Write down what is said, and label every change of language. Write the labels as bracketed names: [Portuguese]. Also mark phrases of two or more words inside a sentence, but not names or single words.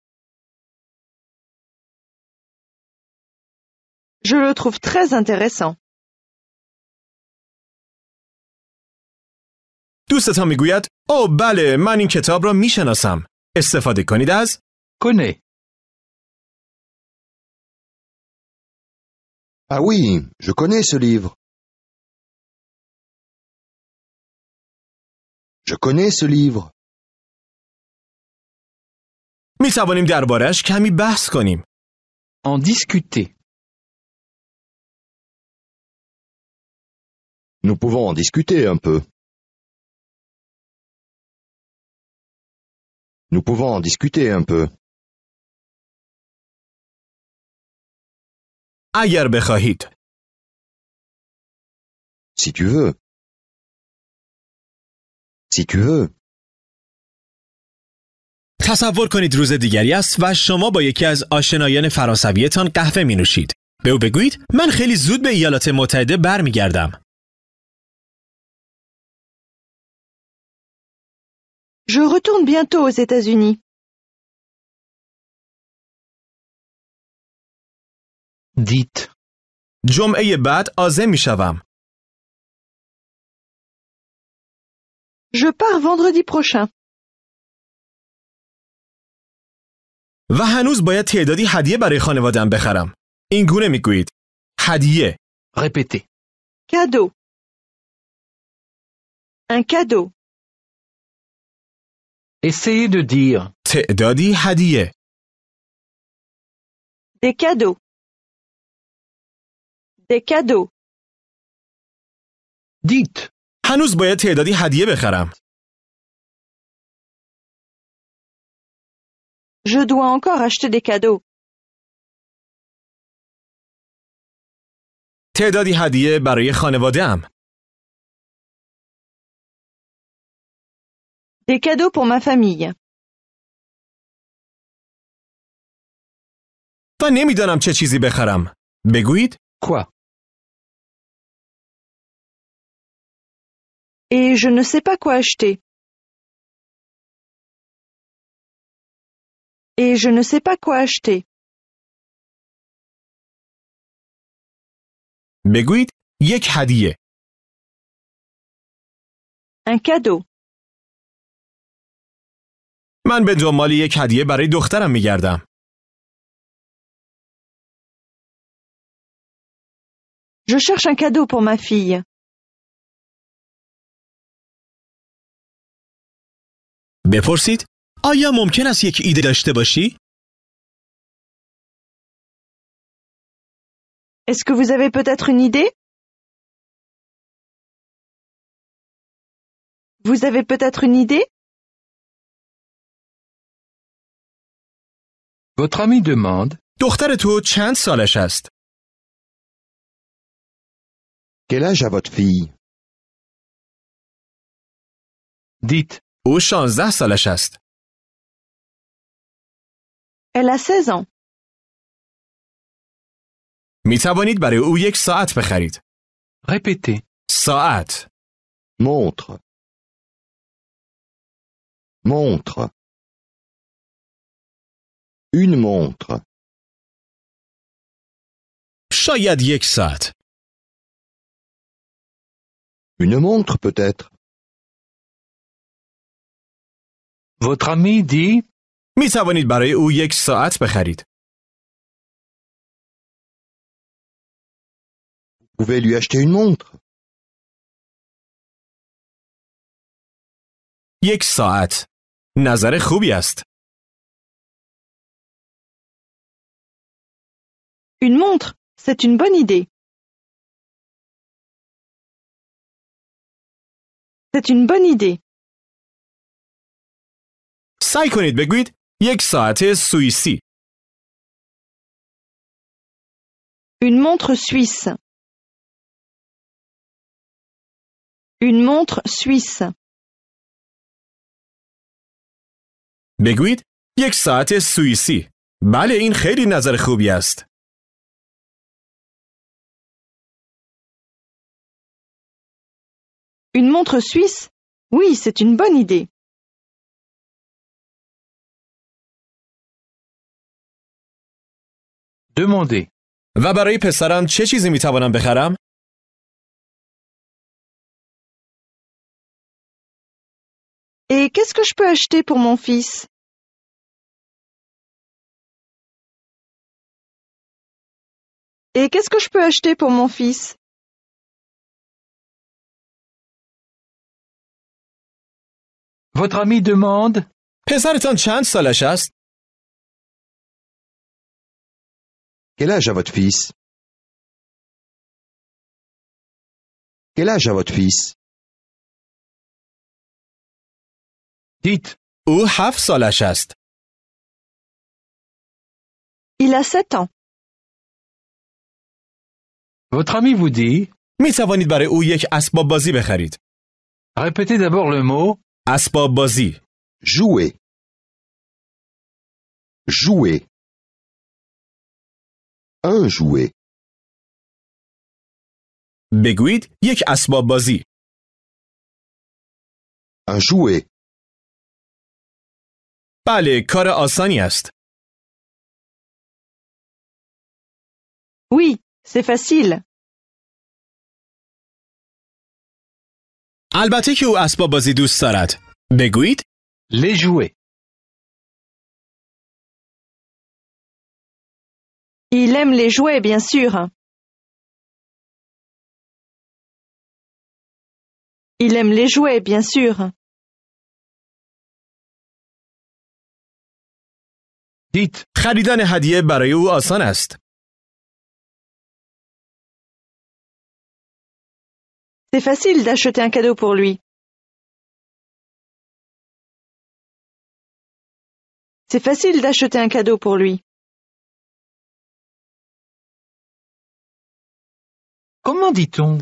[French] Je le trouve très intéressant. [Persian] دوستتان میگوید اوه بله من این کتاب را میشناسم. استفاده کنید از [French] Connais. Ah oui, je connais ce livre. Je connais ce livre. [Persian] می توانیم درباره‌اش کمی بحث کنیم. [French] En discuter. Nous pouvons en discuter un peu. Nous pouvons en discuter un peu. [Persian] اگر بخواهید. [French] Si tu veux. Si tu veux. [Persian] تصور کنید روز دیگری است و شما با یکی از آشنایان فرانسویتان قهوه می نوشید. به او بگویید من خیلی زود به ایالات متحده برمیگردم. [French] Je retourne bientôt aux États-Unis. Dites. [Persian] جمعه بعد عازم می شوم. [French] Je pars vendredi prochain. [Persian] و هنوز باید تعدادی هدیه برای خانواده‌ام بخرم. این گونه می گویید. هدیه. [French] Répétez. Cadeau. Un cadeau. Essayez de dire. [Persian] تعدادی هدیه. [French] Des cadeaux. Des cadeaux. Dites. [Persian] هنوز باید تعدادی هدیه بخرم. [French] Je dois encore acheter des cadeaux. [Persian] تعدادی هدیه برای خانواده‌ام. [French] Des cadeaux pour ma famille. [Persian] و نمیدانم چه چیزی بخرم. بگویید. [French] Quoi? Et je ne sais pas quoi acheter. Et je ne sais pas quoi acheter. [Persian] بگویید یک هدیه. [French] Un cadeau. [Persian] من به دنبال یک هدیه برای دخترم میگردم. [French] Je cherche un cadeau pour ma fille. [Persian] بپرسید آیا ممکن است یک ایده داشته باشی؟ [French] Est-ce que vous avez peut-être une idée? Vous avez peut-être une idée? Votre ami demande. [Persian] دختر تو چند سالش است؟ [French] Quel âge a votre fille? Dites. [Persian] او 16 سالش است. [French] Elle a 16 ans. [Persian] می توانید برای او یک ساعت بخرید. [French] Répétez. [Persian] ساعت. [French] Montre. Montre. Une montre. [Persian] شاید یک ساعت. [French] Une montre peut-être. Votre ami dit. [Persian] می توانید برای او یک ساعت بخرید. [French] Vous pouvez lui acheter une montre. [Persian] یک ساعت. نظر خوبی است. [French] Une montre, c'est une bonne idée. C'est une bonne idée. [Persian] سعی کنید بگویید یک ساعت سوئیسی. [French] Une montre suisse. Une montre suisse. [Persian] بگویید یک ساعت سوئیسی. بله این خیلی نظر خوبی است. [French] Une montre suisse? Oui, c'est une bonne idée. Demandez. [Persian] و برای پسرم چه چیزی می توانم بخرم؟ [French] Et qu'est-ce que je peux acheter pour mon fils? Et qu'est-ce que je peux acheter pour mon fils? Votre ami demande. [Persian] پسرتان چند سالش است؟ [French] Quel âge a votre fils? Quel âge a votre fils? Dites. [Persian] او 7 سالش است. [French] Il a 7 ans. Votre ami vous dit. [Persian] می توانید برای او یک اسباب بازی بخرید. [French] Répétez d'abord le mot. [Persian] اسباب بازی. [French] Jouer. Jouer. Un jouet. [Persian] بگویید یک اسباب بازی. [French] Un jouet. [Persian] بله کار آسانی است. [French] Oui, c'est facile. [Persian] البته که او اسباب بازی دوست دارد. بگویید [French] Les jouets. Il aime les jouets, bien sûr. Il aime les jouets, bien sûr. Dites. [Persian] خریدن هدیه برای او آسان است. [French] C'est facile d'acheter un cadeau pour lui. C'est facile d'acheter un cadeau pour lui. Comment dit-on?